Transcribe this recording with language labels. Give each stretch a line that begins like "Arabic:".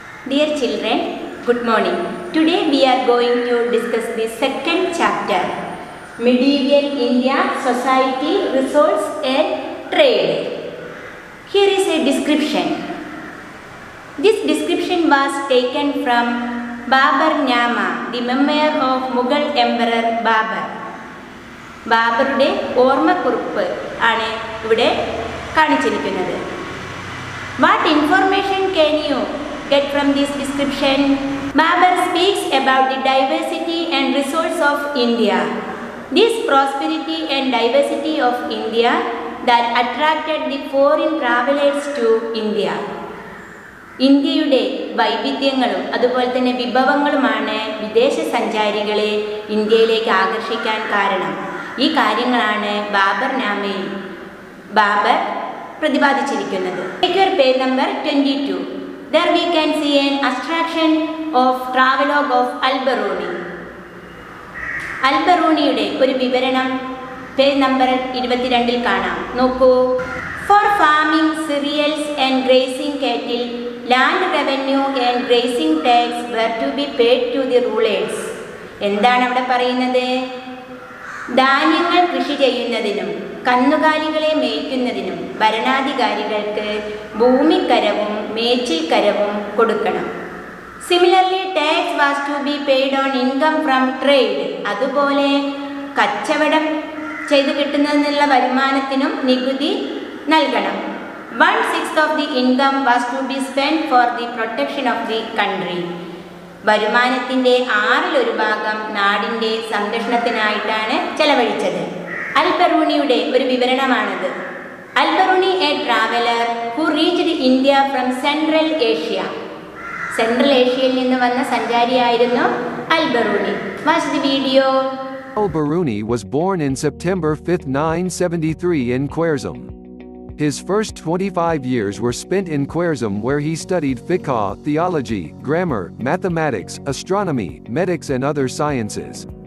English: Dear children, good morning. Today we are going to discuss the second chapter, Medieval India, Society, Resource and Trade. Here is a description. This description was taken from Babarnama, the memoir of Mughal Emperor Babur.
Malayalam: ബാബറുടെ ഓർമ്മക്കുറിപ്പ് ആണ് ഇവിടെ കാണിച്ചിരിക്കുന്നത്.
English: What information can you get from this description? Babur speaks about the diversity and resource of India. This prosperity and diversity of India that attracted the foreign travelers to India.
Malayalam: ഇന്ത്യയുടെ വൈവിധ്യങ്ങളും അതുപോലെ തന്നെ വിഭവങ്ങളുമാണ് വിദേശ സഞ്ചാരികളെ ഇന്ത്യയിലേക്ക് ആകർഷിക്കാൻ കാരണം. ഈ കാര്യങ്ങളാണ് ബാബർനാമയിൽ Babur പ്രതിപാദിച്ചിരിക്കുന്നത്.
English: Take your page number 22. There we can see an abstraction of travelogue of Al-Biruni.
Malayalam: അൽ-ബറൂണിയുടെ ഒരു വിവരണം പേജ് നമ്പർ 22 കാണാം. നോക്കൂ.
English: For farming cereals and grazing cattle, land revenue and grazing tax were to be paid to the rulers.
Malayalam: എന്താണ് അവിടെ പറയുന്നത്? ധാന്യങ്ങൾ കൃഷി ചെയ്യുന്നതിനും കന്നുകാലികളെ മേയ്ക്കുന്നതിനും ഭരണാധികാരികൾക്ക് ഭൂമിക്കരവും മേച്ചിൽക്കരവും കൊടുക്കണം.
English: Similarly, tax was to be paid on income from trade.
Malayalam: അതുപോലെ കച്ചവടം ചെയ്തു കിട്ടുന്നതിനുള്ള വരുമാനത്തിനും നികുതി നൽകണം.
English: 1/6 of the income was to be spent for the protection of the country.
Malayalam: വരുമാനത്തിൻ്റെ 1/6 ഭാഗം നാടിൻ്റെ സംരക്ഷണത്തിനായിട്ടാണ് ചെലവഴിച്ചത്. അൽ-ബറൂണിയുടെ ഒരു വിവരണമാണിത്.
English: Al-Biruni a traveller who reached India from Central Asia.
Malayalam: Central ഏഷ്യയിൽ നിന്ന് വന്ന സഞ്ചാരിയായിരുന്നു അൽ-ബറൂണി.
English: Watch the video. Al-Biruni was born in September 5, 973 in Khwarezm. His first 25 years were spent in Khwarezm, where he studied fiqh, theology, grammar, mathematics, astronomy, medics and other sciences.